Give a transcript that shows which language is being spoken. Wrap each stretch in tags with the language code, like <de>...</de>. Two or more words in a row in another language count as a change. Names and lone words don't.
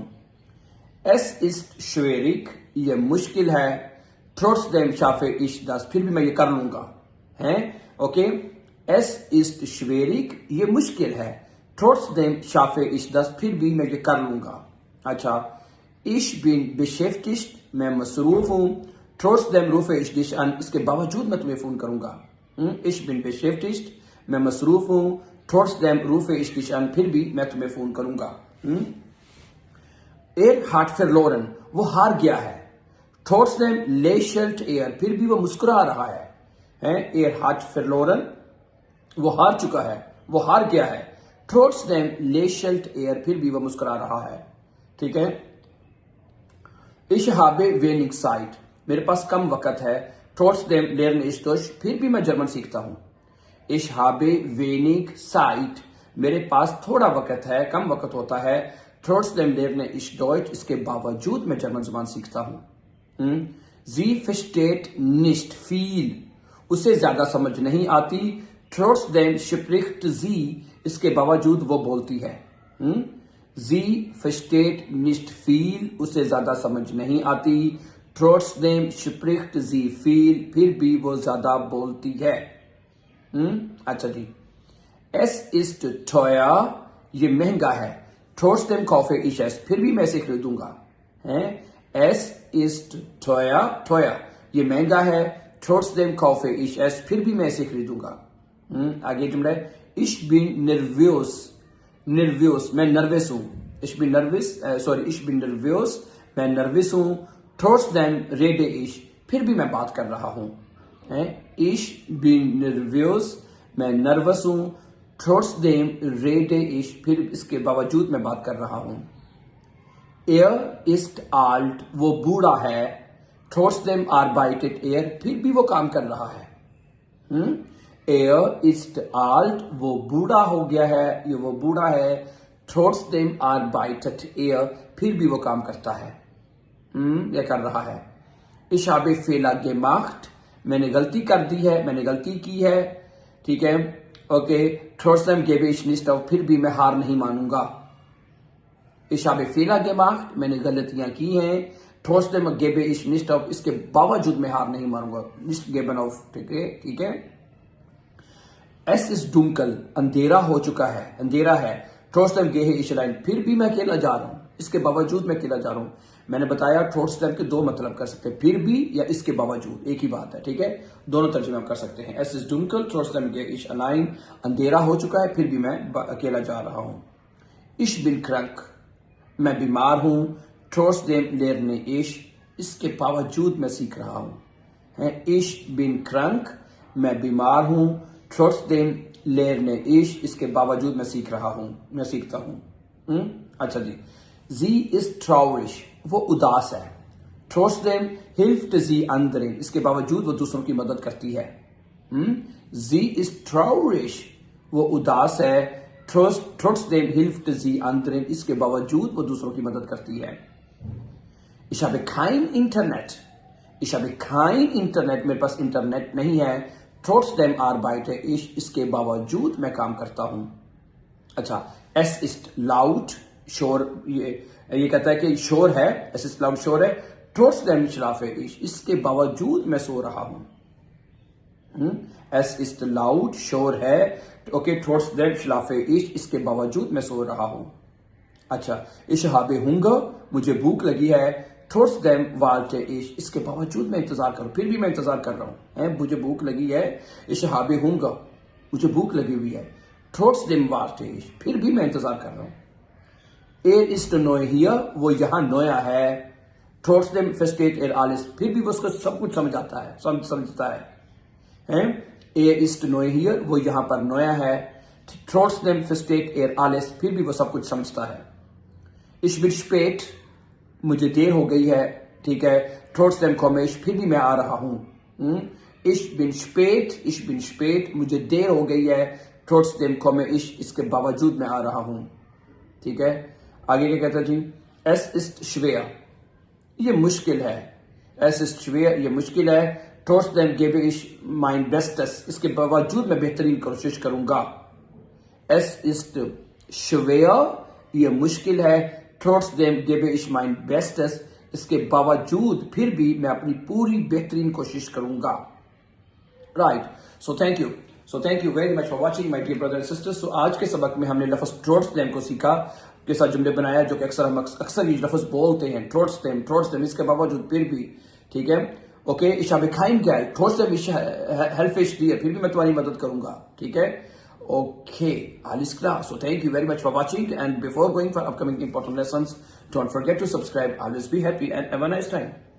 <de>Es ist schwierig,</de> <ur>یہ مشکل ہے.</ur> <de>Trotzdem schaffe ich das,</de> <ur>پھر بھی میں یہ کر لوں گا. ओके,</ur> <de>Es ist schwierig,</de> <ur>یہ مشکل ہے.</ur> <de>Trotzdem schaffe ich das,</de> <ur>پھر بھی میں یہ کر لوں گا. अच्छा,</ur> <de>Ich bin beschäftigt,</de> <ur>میں مصروف ہوں.</ur> <de>Trotzdem rufe ich dich an,</de> <ur>اس کے باوجود میں تمہیں فون کروں گا.</ur> <de>Ich bin beschäftigt,</de> <ur>میں مصروف ہوں.</ur> <de>Trotzdem rufe ich dich an,</de> <ur>پھر بھی میں تمہیں فون کروں گا.</ur> <de>hat verloren,</de> <ur>وہ ہار گیا ہے.</ur> <de>Trotzdem lächelt</de> <ur>پھر بھی وہ مسکرا رہا ہے.</ur> <de>hat verloren,</de> <ur>وہ ہار چکا ہے، وہ ہار گیا ہے.</ur> <de>Trotzdem lächelt</de> <ur>پھر بھی وہ مسکرا رہا ہے۔ ٹھیک ہے.</ur> <de>Ich habe wenig Zeit,</de> <ur>میرے پاس کم وقت ہے.</ur> <de>Trotzdem lerne ich Deutsch,</de> <ur>پھر بھی میں جرمن سیکھتا ہوں.</ur> <de>Ich habe wenig Zeit,</de> <ur>میرے پاس تھوڑا وقت ہے، کم وقت ہوتا ہے.</ur> <de>Trotzdem lerne ich Deutsch,</de> <ur>اس کے باوجود میں جرمن زبان سیکھتا ہوں.</ur> <de>Sie versteht nicht viel,</de> <ur>اسے زیادہ سمجھ نہیں آتی.</ur> <de>Trotzdem spricht sie,</de> <ur>اس کے باوجود وہ بولتی ہے.</ur> <de>Sie versteht nicht viel,</de> <ur>اسے زیادہ سمجھ نہیں آتی.</ur> <de>Trotzdem spricht sie viel,</de> <ur>پھر بھی وہ زیادہ بولتی ہے. اچھا جی.</ur> <de>Es ist teuer,</de> <ur>یہ مہنگا ہے.</ur> <de>Trotzdem kaufe ich es,</de> <ur>پھر بھی میں اسے خریدوں گا.</ur> <de>Es ist teuer, teuer,</de> <ur>یہ مہنگا ہے.</ur> <de>Trotzdem kaufe ich es,</de> <ur>پھر بھی میں اسے خریدوں گا۔ آگے جملہ ہے.</ur> <de>Ich bin nervös, nervös,</de> <ur>میں نروس ہوں.</ur> <de>Ich bin nervös,</de> <ur>میں نروس ہوں.</ur> <de>Trotzdem rede ich,</de> <ur>پھر بھی میں بات کر رہا ہوں.</ur> <de>Ich bin nervös,</de> <ur>میں نروس ہوں.</ur> <de>Trotzdem rede ich,</de> <ur>پھر اس کے باوجود میں بات کر رہا ہوں.</ur> <de>ist alt,</de> <ur>وہ بوڑھا ہے.</ur> <de>Trotzdem arbeitet</de> <ur>پھر بھی وہ کام کر رہا ہے.</ur> <de>ist alt,</de> <ur>وہ بوڑھا ہو گیا ہے، یہ وہ بوڑھا ہے.</ur> <de>Trotzdem arbeitet</de> <ur>پھر بھی وہ کام کرتا ہے، یا کر رہا ہے.</ur> <de>Ich habe Fehler gemacht,</de> <ur>میں نے غلطی کر دی ہے، میں نے غلطی کی ہے. ٹھیک ہے۔ اوکے.</ur> <de>Trotzdem gebe ich nicht auf,</de> <ur>پھر بھی میں ہار نہیں مانوں گا.</ur> <de>Ich habe Fehler gemacht,</de> <ur>میں نے غلطیاں کی ہیں.</ur> <de>Trotzdem gebe ich nicht auf,</de> <ur>اس کے باوجود میں ہار نہیں مانوں گا.</ur> <de>Nicht geben auf.</de> <ur>ٹھیک ہے۔ ٹھیک ہے.</ur> <de>Es ist dunkel,</de> <ur>اندھیرا ہو چکا ہے، اندھیرا ہے.</ur> <de>Trotzdem gehe ich allein,</de> <ur>پھر بھی میں اکیلا جا رہا ہوں، اس کے باوجود میں اکیلا جا رہا ہوں. میں نے بتایا Trotzdem کے دو مطلب کر سکتے ہیں، پھر بھی یا اس کے باوجود، ایک ہی بات ہے۔ ٹھیک ہے. دونوں ترجمے ہم کر سکتے ہیں.</ur> <de>Es ist dunkel, Trotzdem gehe ich allein,</de> <ur>اندھیرا ہو چکا ہے، پھر بھی میں اکیلا جا رہا ہوں.</ur> <de>Ich bin krank,</de> <ur>میں بیمار ہوں.</ur> <de>Trotzdem lerne ich,</de> <ur>اس کے باوجود میں سیکھ رہا ہوں.</ur> <de>Ich bin krank,</de> <ur>میں بیمار ہوں.</ur> <de>Trotzdem lerne ich,</de> <ur>اس کے باوجود میں سیکھ رہا ہوں، میں سیکھتا ہوں۔ اچھا جی.</ur> <de>Sie ist traurig,</de> <ur>وہ اداس ہے.</ur> <de>Trotzdem hilft sie anderen,</de> <ur>اس کے باوجود وہ دوسروں کی مدد کرتی ہے.</ur> <de>Sie ist traurig,</de> <ur>وہ اداس ہے.</ur> <de>Trotzdem hilft sie anderen,</de> <ur>اس کے باوجود وہ دوسروں کی مدد کرتی ہے.</ur> <de>Ich habe kein Internet, ich habe kein Internet,</de> <ur>میرے پاس انٹرنیٹ نہیں ہے.</ur> <de>Trotzdem arbeite ich,</de> <ur>اس کے باوجود میں کام کرتا ہوں. अच्छा.</ur> <de>Es ist laut,</de> <ur>شور، یہ کہتا ہے کہ شور ہے.</ur> <de>Es ist laut,</de> <ur>شور ہے.</ur> <de>Trotzdem schlafe ich,</de> <ur>اس کے باوجود میں سو رہا ہوں.</ur> <de>Es ist laut,</de> <ur>شور ہے۔ اوکے.</ur> <de>Trotzdem schlafe ich,</de> <ur>اس کے باوجود میں سو رہا ہوں۔ اچھا.</ur> <de>Ich habe Hunger,</de> <ur>مجھے بھوک لگی ہے.</ur> <de>Trotzdem warte ich,</de> <ur>اس کے باوجود میں انتظار کروں، پھر بھی میں انتظار کر رہا ہوں. مجھے بھوک لگی ہے.</ur> <de>Ich habe Hunger,</de> <ur>مجھے بھوک لگی ہوئی ہے.</ur> <de>Trotzdem warte ich,</de> <ur>پھر بھی میں انتظار کر رہا ہوں.</ur> <de>ist neu hier,</de> <ur>وہ یہاں نیا ہے.</ur> <de>Trotzdem versteht alles,</de> <ur>پھر بھی وہ اس کو سب کچھ سمجھ آتا ہے، سمجھتا ہے.</ur> <de>ist neu hier,</de> <ur>وہ یہاں پر نیا ہے.</ur> <de>Trotzdem versteht alles,</de> <ur>پھر بھی وہ سب کچھ سمجھتا ہے.</ur> <de>Ich bin spät,</de> <ur>مجھے دیر ہو گئی ہے۔ ٹھیک ہے.</ur> <de>Trotzdem komme ich,</de> <ur>پھر بھی میں آ رہا ہوں.</ur> <de>Ich bin spät,</de> <ur>مجھے دیر ہو گئی ہے.</ur> <de>Trotzdem komme ich,</de> <ur>اس کے باوجود میں آ رہا ہوں. ٹھیک ہے۔ آگے کیا کہتا ہے جی.</ur> <de>Es ist schwer,</de> <ur>یہ مشکل ہے.</ur> <de>Es ist schwer,</de> <ur>یہ مشکل ہے.</ur> <de>Trotzdem gebe ich mein Bestes,</de> <ur>اس کے باوجود میں بہترین کوشش کروں گا.</ur> <de>Es ist schwer,</de> <ur>یہ مشکل ہے.</ur> <de>Trotzdem gebe ich mein Bestes,</de> <ur>اس کے باوجود پھر بھی میں اپنی پوری بہترین کوشش کروں گا.</ur> <en>राइट. So thank you very much for watching my dear brother and sisters.</en> <ur>تو آج کے سبق میں ہم نے لفظ Trotzdem کو سیکھا۔ کے ساتھ جملے بنایا جو کہ اکثر یہ لفظ بولتے ہیں، ट्रोट्स देम، اس کے باوجود پھر بھی، ٹھیک ہے، اوکے,</ur> <de>ich habe kein Geld, trotzdem ich helfe ich dir,</de> <ur>پھر بھی میں تمہاری مدد کروں گا، ٹھیک ہے,</ur> <de>okay, alles klar.</de> <en>So thank you very much for watching, and before going for upcoming important lessons, don't forget to subscribe. Always be happy and have a nice time.</en>